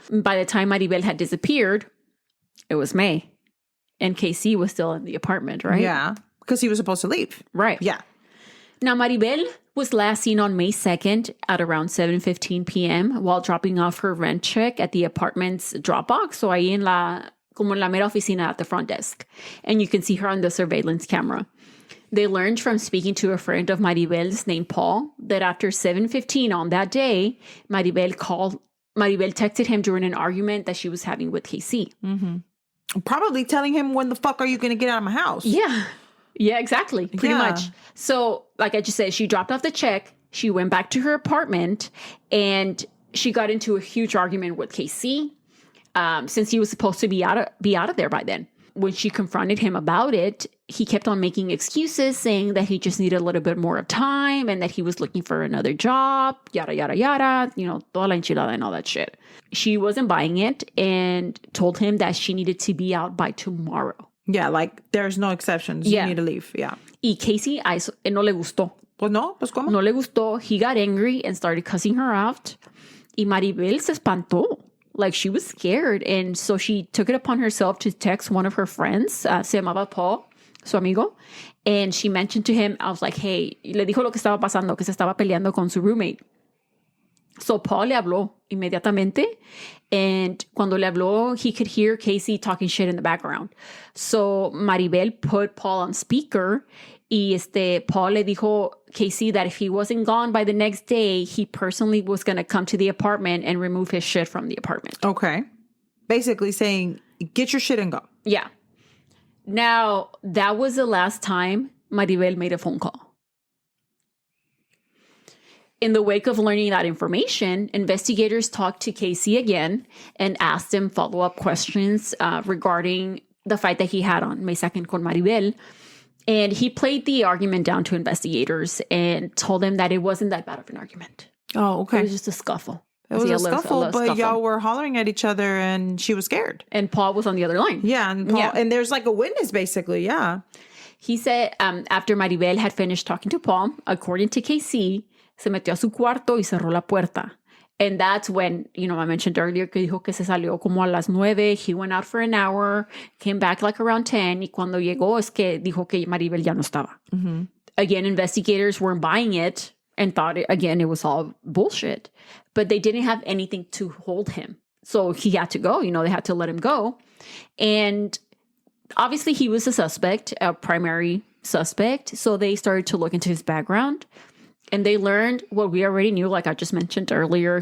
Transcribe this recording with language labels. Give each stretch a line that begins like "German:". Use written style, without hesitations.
English: By the time Maribel had disappeared, it was May. And KC was still in the apartment, right? Yeah, because he was supposed to leave. Right. Yeah. Now, Maribel was last seen on May 2nd at around 7:15 p.m. while dropping off her rent check at the apartment's drop box.
Spanish: So ahí como en la mera oficina
English: at the front desk. And you can see her on the surveillance camera. They learned from speaking to a friend of Maribel's named Paul that after 7:15 on that day, Maribel texted him during an argument that she was having with KC. Mm-hmm. Probably telling him, when the fuck are you going to get out of my house? Yeah. Yeah, exactly. Pretty much. So, like I just said, she dropped off the check. She went back to her apartment and she got into a huge argument with KC since he was supposed to be out of there by then. When she confronted him about it, he kept on making excuses, saying that he just needed a little bit more of time and that he was looking for another job, yada, yada, yada, you know,
Spanish: toda la enchilada
English: and all that shit. She wasn't buying it and told him that she needed to be out by tomorrow. Yeah, like there's no exceptions. You need to leave. Yeah.
Spanish: Y Casey a eso no le gustó. Pues no, pues ¿cómo? No le gustó.
English: He got angry and started cussing her out.
Spanish: Y Maribel se espantó.
English: Like, she was scared. And so she took it upon herself to text one of her friends.
Spanish: Se llamaba Paul, su amigo.
English: And she mentioned to him, I was like, hey,
Spanish: le dijo lo que estaba pasando, que se estaba peleando con su roommate. So Paul le habló inmediatamente.
English: And
Spanish: cuando le habló,
English: he could hear Casey talking shit in the background. So Maribel put Paul on speaker.
Spanish: Y Paul le dijo
English: Casey that if he wasn't gone by the next day, he personally was going to come to the apartment and remove his shit from the apartment. Okay. Basically saying, get your shit and go. Yeah. Now, that was the last time Maribel made a phone call. In the wake of learning that information, investigators talked to Casey again and asked him follow-up questions regarding the fight that he had on May 2nd
Spanish: con Maribel.
English: And he played the argument down to investigators and told them that it wasn't that bad of an argument. Oh, okay. It was just a scuffle. It was a scuffle, but y'all were hollering at each other and she was scared. And Paul was on the other line. Yeah, and there's like a witness, basically, yeah. He said after Maribel had finished talking to Paul, according to KC,
Spanish: se metió a su cuarto y cerró la puerta.
English: And that's when, you know, I mentioned earlier
Spanish: que dijo que se salió como a las 9.
English: He went out for an hour, came back like around 10. Y cuando llegó es que dijo que Maribel ya no estaba. Mm-hmm. Again, investigators weren't buying it and thought, it was all bullshit. But they didn't have anything to hold him. So he had to go. You know, they had to let him go. And obviously he was a suspect, a primary suspect. So they started to look into his background. And they learned what we already knew, like I just mentioned earlier.